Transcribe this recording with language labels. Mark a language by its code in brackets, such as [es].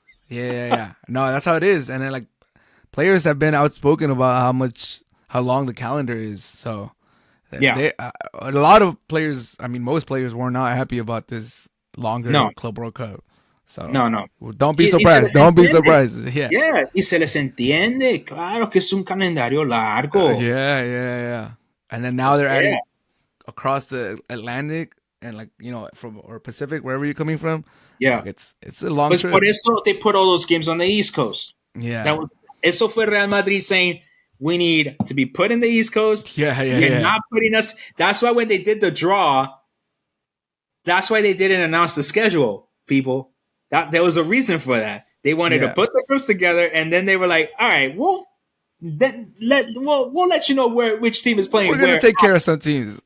[en] Yeah. No, that's how it is. And then, players have been outspoken about how long the calendar is. So, a lot of players, most players were not happy about this longer Club World Cup. So no. Don't be surprised. Don't be surprised. Yeah. [es] Y se les entiende. Claro que es un calendario largo. [en] Yeah. And then now they're adding across the Atlantic and from or Pacific, wherever you're coming from. Yeah. It's a long trip. [es] Por eso [en] they put all those games on the East Coast. Yeah. [es] Eso fue [en] Real Madrid saying we need to be put in the East Coast. Yeah. You're not putting us. That's why when they did the draw, that's why they didn't announce the schedule, people. There was a reason for that. They wanted to put the groups together, and then they were like, "All right, we'll let you know which team is playing." We're gonna take care of some teams.